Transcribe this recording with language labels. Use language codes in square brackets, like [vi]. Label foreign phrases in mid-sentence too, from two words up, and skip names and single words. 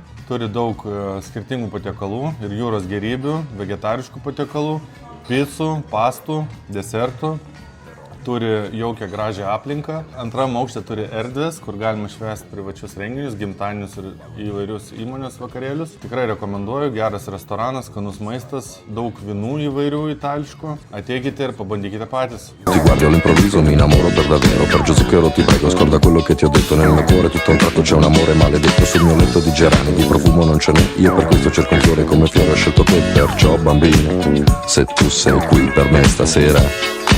[lt] Turi daug skirtingų patiekalų ir jūros gėrybių, vegetariškų patiekalų, picų, pastų, desertų. turi jaukią gražią aplinką. Antram aukšte turi erdvės, kur galima švęsti privačius renginius, gimtadienius ir įvairius įmonės vakarėlius. Tikrai rekomenduoju, geras restoranas, skanus maistas, daug vynų įvairių itališkų. Ateikite ir pabandykite patys. [it] Ti guardi all'improvviso mi innamoro per davvero. Per Gesù Zucchero ti prego scorda quello che ti ho detto. Nel mio cuore tutto a un tratto c'è un amore maledetto. Sul mio letto di gerani di profumo non ce n'è. Io per questo cerco un fiore come fiore ho scelto te. Perciò bambina, se tu sei qui per me stasera